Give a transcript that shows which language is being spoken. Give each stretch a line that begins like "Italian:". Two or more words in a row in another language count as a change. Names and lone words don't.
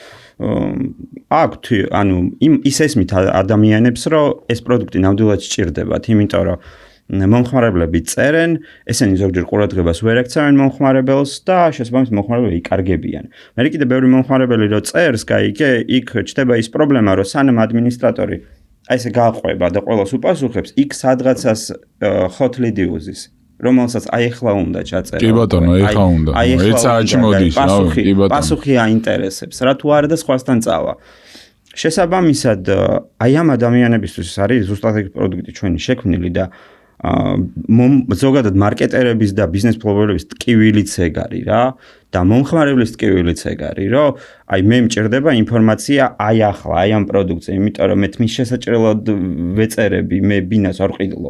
Georgian: აქვთ ანუ ის ესმით ადამიანებს რომ ეს პროდუქტი ნამდვილად სჭირდებათ იმიტომ რომ მომხმარებლები წერენ ესენი ზოგჯერ ყურადღებას ვერ ექცევენ მომხმარებელს და შესაბამისად მომხმარებლები იკარგებიან მე კიდე ბევრი მომხმარებელი რო წერს გაიგე იქ ჩდება ის პრობლემა რომ სანამ ადმინისტრატორი აი ესე გაყვება და ყველას უპასუხებს იქ სადღაცას
English: hot lead uses
Georgian: რომელსაც აი ახლა უნდა ჩაწერო. კი ბატონო, ახლა უნდა. ერთ საათში მოდის, კი ბატონო. პასუხი აინტერესებს, რა თუ არა და სხვასთან წავა. შესაბამისად, აი ამ ადამიანებისთვის არის ზუსტად ეგ პროდუქტი ჩვენი შექმნილი და ზოგადად მარკეტერების და ბიზნეს ფლობელების ტკივილიც ეგ არის რა და მომხმარებლის ტკივილიც ეგ არის, რომ აი მე მჭირდება ინფორმაცია აი ახლა, აი ამ პროდუქტზე, იმიტომ რომ მე თმის შესაჭრელად ვეწერები, მე ბინას არ ვყიდულობ.